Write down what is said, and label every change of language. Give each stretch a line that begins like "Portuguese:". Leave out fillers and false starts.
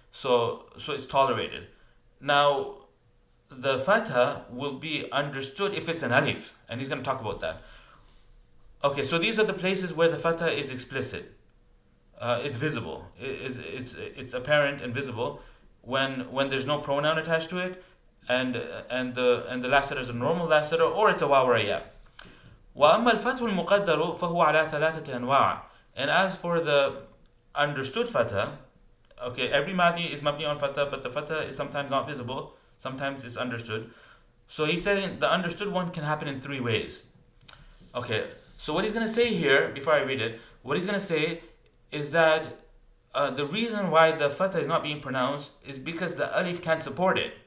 English: So it's tolerated. Now, the fatha will be understood if it's an alif, and he's going to talk about that. Okay, so these are the places where the fatha is explicit. It's visible. It's apparent and visible when there's no pronoun attached to it, and the last letter is a normal last letter, or it's a waw or a ya.
Arabic: وأما الفتح المقدر فهو على ثلاثة أنواع.
English: And as for the understood fatha, okay, every madi is mabni on fatha, but the fatha is sometimes not visible, sometimes it's understood. So he's saying the understood one can happen in three ways. Okay, so what he's going to say here, before I read it, what he's going to say is that the reason why the fatha is not being pronounced is because the alif can't support it.